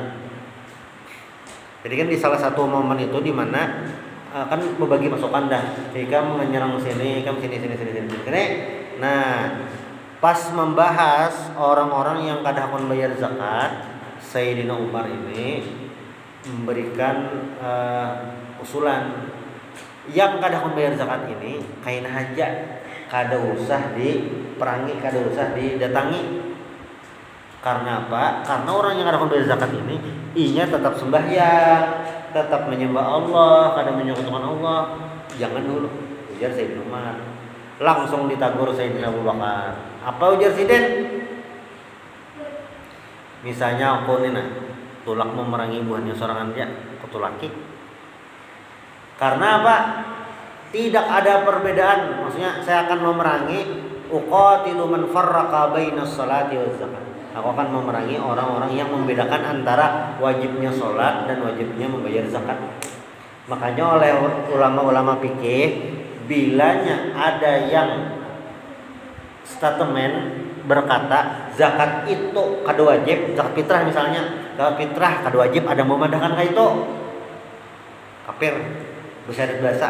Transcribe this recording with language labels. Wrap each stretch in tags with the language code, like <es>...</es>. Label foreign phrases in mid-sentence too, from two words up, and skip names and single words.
<id>Jadi kan di salah satu momen itu di mana kan membagi pasukan dah, jika menyerang sini, kamu sini.</id> <bjn>Nah, pas membahas orang-orang yang kada akan bayar zakat, Sayyidina Umar ini memberikan usulan, yang kada akan bayar zakat ini kain haja, kada usah diperangi, kada usah didatangi.</bjn> <id>Karena apa?</id> <bjn>Karena orang yang kada akan bayar zakat ini inya tetap sembahyang, tetap menyembah Allah, kada menyekutukan Allah.</bjn> <id>Jangan dulu, ujar Sayyidina Umar. Langsung ditagur Sayyidina Abu Bakar.</id> <bjn>Apa ujar Siden? Misalnya aku ini tulak memerangi buahnya seorang aja, kutulaki.</bjn> <id>Karena apa? Tidak ada perbedaan. Maksudnya saya akan memerangi</id> <ar>أقاتل من فرق بين الصلاة والزكاة.</ar> <id>Aku akan memerangi orang-orang yang membedakan antara wajibnya sholat dan wajibnya membayar zakat. Makanya oleh ulama-ulama fikih, bilanya ada yang statement berkata zakat itu kada wajib, zakat fitrah misalnya, zakat fitrah kada wajib, ada memandangkan kayak itu kafir, bersyahadat bahasa.</id>